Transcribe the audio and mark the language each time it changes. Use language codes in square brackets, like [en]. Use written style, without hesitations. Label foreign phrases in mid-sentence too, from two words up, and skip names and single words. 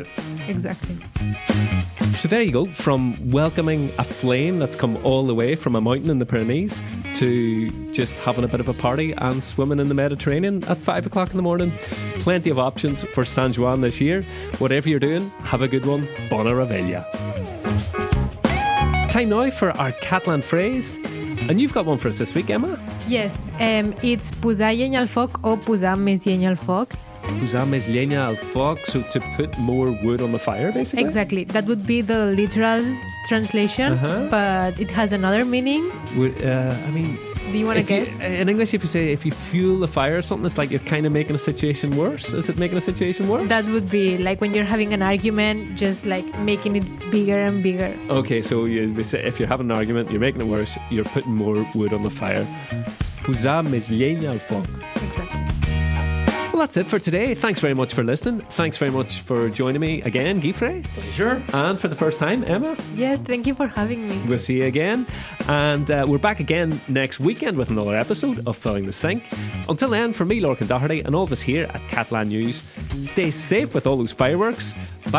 [en] Exactly. So there you go, from welcoming a flame that's come all the way from a mountain in the Pyrenees to just having a bit of a party and swimming in the Mediterranean at 5 o'clock in the morning. Plenty of options for Sant Joan this year. Whatever you're doing, have a good one. [ca] Bona revetlla. [en] Time now for our Catalan phrase. And you've got one for us this week, Emma. Yes, it's [ca] posar llenya al foc [en] or [ca] posar més llenya al foc. Posar més llenya al foc, [en] so to put more wood on the fire, basically. Exactly. That would be the literal translation, but it has another meaning. I mean, Do you want to if you, guess? in English, if you say if you fuel the fire or something, it's like you're kind of making a situation worse. Is it making a situation worse? That would be like when you're having an argument, just like making it bigger and bigger. Okay, so they say if you're having an argument, you're making it worse, you're putting more wood on the fire. [ca] Posar més llenya al foc. [en] Exactly. Well, that's it for today. Thanks very much for listening. Thanks very much for joining me again, Guifré. Pleasure. And for the first time, Emma. Yes, thank you for having me. We'll see you again. And we're back again next weekend with another episode of Filling the Sink. Until then, for me, Lorcan Doherty, and all of us here at Catalan News, stay safe with all those fireworks.